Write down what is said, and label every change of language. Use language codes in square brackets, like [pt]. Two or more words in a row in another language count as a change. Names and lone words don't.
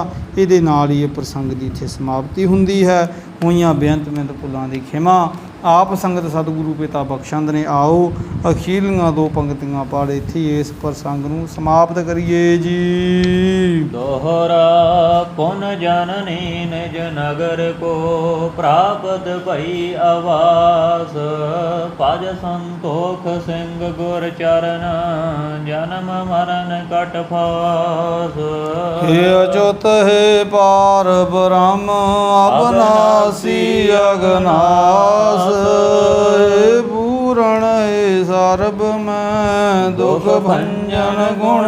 [pa] ਇਹਦੇ ਨਾਲ ਹੀ ਇਹ ਪ੍ਰਸੰਗ ਦੀ ਇੱਥੇ ਸਮਾਪਤੀ ਹੁੰਦੀ ਹੈ। ਹੋਈਆਂ ਬੇਅੰਤ ਮਿੰਤ ਭੁੱਲਾਂ ਦੀ ਖਿਮਾ ਆਪ ਸੰਗਤ ਸਤਿਗੁਰੂ ਪਿਤਾ ਬਖਸ਼ੰਦ ਨੇ। ਆਓ ਅਖੀਰਲੀਆਂ 2 ਪੰਕਤੀਆਂ ਪੜ੍ਹ ਇੱਥੇ ਇਸ ਪ੍ਰਸੰਗ ਨੂੰ ਸਮਾਪਤ ਕਰੀਏ ਜੀ। [bra] दोहरा पुन जननी निज नगर को प्राप्त भई आवास, पज संतोख सिंह गुर चरण जन्म मरण कट फास। हे अच्युत हे पार ब्रह्म अविनाशी अगनास, हे पूरण हे सर्ब में दुख भंजन गुण